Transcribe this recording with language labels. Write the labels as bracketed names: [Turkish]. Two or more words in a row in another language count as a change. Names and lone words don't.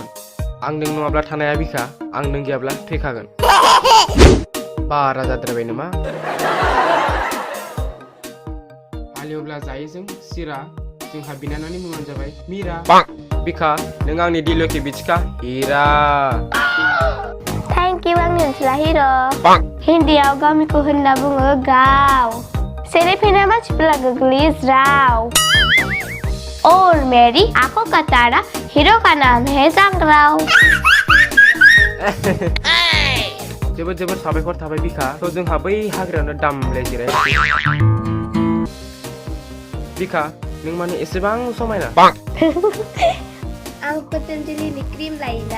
[Bodo] आं नों नङाब्ला थानाया बिखा, आं नों गैयाब्ला थैखागोन। बारा जाद्रायबाय नामा? हालेवब्ला जायो जों सिरा, जोंहा बिनानावनि मुङानो जाबाय मिरा। बिखा, नों आंनि दिलखि बिथिखा हिरा। [English] thank you [Bodo] आंनि ओनसोला हिर'। हिन्दीयाव गामिखौ होनना बुङो गाव। सेरे फैनाय मानसिफोरा गोग्लैयो ज्राव। [Hindi] और मेरी आंखों का तारा हीरो का नाम है जांग्राव। [Bodo] जोबोद साबायखर थाबाय बिखा। जोंहा बै हाग्रायावनो दामले जिराय। बिखा, नों माने एसेबां समायना। आं पतंजलिनि क्रिम लायोना।